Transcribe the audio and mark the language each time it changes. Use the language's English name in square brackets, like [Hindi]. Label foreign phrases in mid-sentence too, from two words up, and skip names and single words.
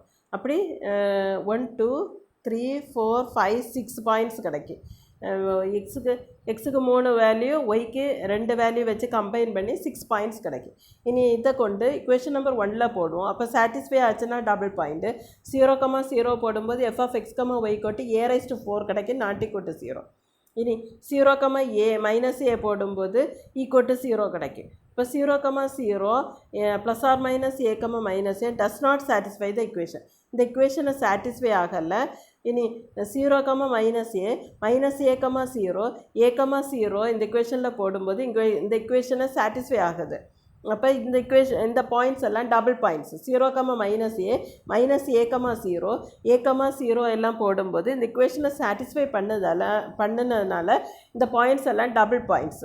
[Tamil] அப்படி 1 2 3 4 5 6 பாயிண்ட்ஸ் கிடைக்கும். எக்ஸுக்கு 3 வேல்யூ, ஒய்க்கு 2 வேல்யூ வச்சு கம்பைன் பண்ணி 6 பாயிண்ட்ஸ் கிடைக்கும். இனி இதை கொண்டு [English] equation number [Tamil] 1ல் போடுவோம். அப்போ சாட்டிஸ்ஃபை ஆச்சுன்னா [English] double point. [Tamil] 0,0 போடும்போது f(x, y) = a⁴ கிடைக்கும், ≠ 0. இனி 0, a போடும்போது = 0 கிடைக்கும். [English] இப்போ 0,0 +or -a, does not satisfy the equation. [Tamil] இந்த equation சாட்டிஸ்ஃபை ஆகலை. இனி 0, -a, -a,0, a,0 இந்த equationல போடும்போது இந்த equation சாட்டிஸ்ஃபை ஆகுது. அப்போ இந்த பாயிண்ட்ஸ் எல்லாம் [English] double points. [Tamil] 0, -a, -a,0, a,0 எல்லாம் போடும்போது இந்த equation சாட்டிஸ்ஃபை பண்ணதுனால இந்த பாயிண்ட்ஸ் எல்லாம் [English] double points.